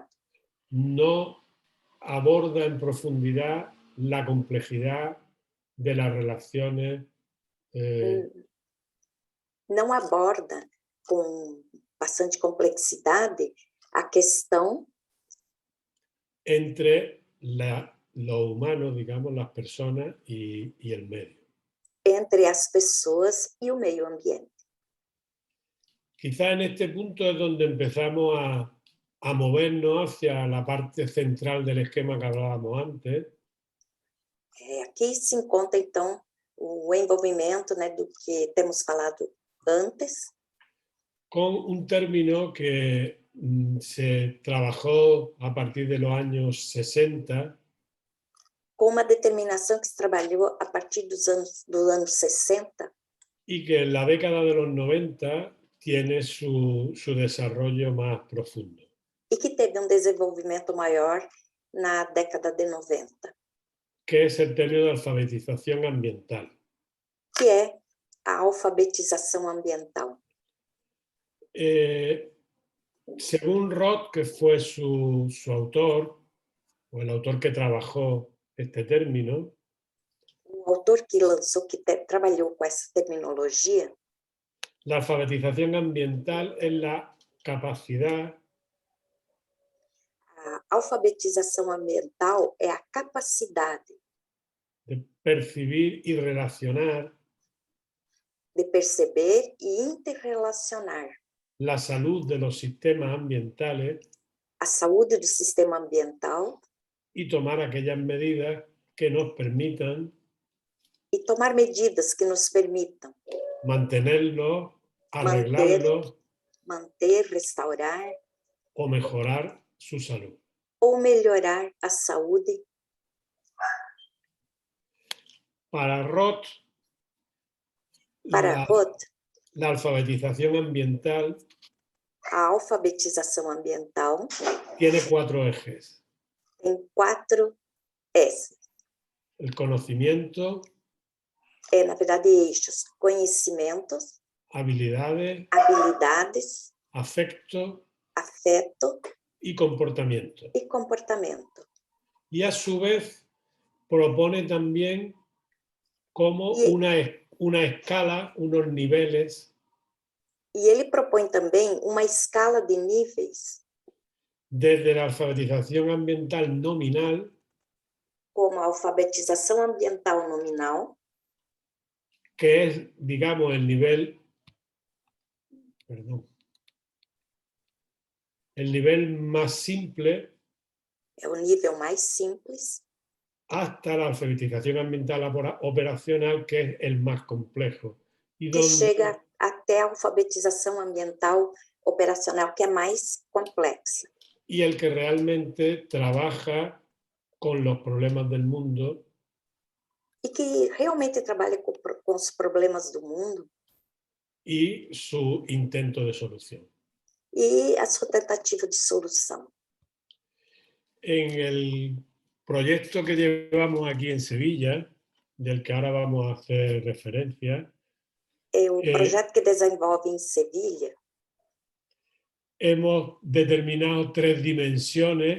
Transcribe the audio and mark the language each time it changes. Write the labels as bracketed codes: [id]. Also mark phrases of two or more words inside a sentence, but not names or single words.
[es] No aborda en profundidad la complejidad de las relaciones. [pt] Não aborda com bastante complexidade a questão [es] entre lo humano, digamos, las personas y el medio. [pt] Entre as pessoas e o meio ambiente. [es] Quizá en este punto es donde empezamos a movernos hacia la parte central del esquema que hablábamos antes. [pt] Aqui se encontra, então, o envolvimento, né, do que temos falado antes. [es] Con un término que se trabajó a partir de los años 60. [pt] Com uma determinação que se trabalhou a partir dos anos 60. [es] Y que en la década de los 90 tiene su desarrollo más profundo. [pt] E que teve desenvolvimento maior na década de 90. [es] Que es el término de alfabetización ambiental. [pt] Que é a alfabetização ambiental. [es] Según Roth, que fue su autor, o el autor que trabajó este término, [pt] o autor que lançou, que trabalhou com essa terminologia, [es] la alfabetización ambiental es la capacidad. [pt] A alfabetização ambiental é a capacidade [es] de percibir y relacionar, [pt] de perceber e interrelacionar [es] la salud de los sistemas ambientales, [pt] a saúde do sistema ambiental, [es] y tomar aquellas medidas que nos permitan [pt] e tomar medidas que nos permitam [es] mantenerlo, arreglarlo, [pt] manter, restaurar [es] o mejorar su salud. [pt] ou melhorar a saúde. [es] Para Roth, la alfabetización ambiental, [pt] a alfabetização ambiental [es] tiene 4 ejes. [pt] Tem 4 ejes. [es] El conocimiento, [pt] na verdade, eixos: conhecimentos, [es] habilidades, afecto y comportamiento. [pt] E [es] a su vez propone también como una escala, unos niveles. [pt] E ele propõe também uma escala de níveis, [es] desde la alfabetización ambiental nominal, [pt] como a alfabetização ambiental nominal, [es] que es, digamos, el nivel, el nivel más simple, [pt] é o nível mais simples, [es] hasta la alfabetización ambiental operacional, que es el más complejo. Y que donde, [pt] chega até a alfabetização ambiental operacional, que é mais complexa. [es] y el que realmente trabaja con los problemas del mundo [pt] E que realmente trabalha com os problemas do mundo [es] y su intento de solución. [pt] e a sua tentativa de solução. [es] En el proyecto que llevamos aquí en Sevilla, del que ahora vamos a hacer referencia, [pt] O projeto que desenvolve em Sevilha, [es] hemos determinado 3 dimensiones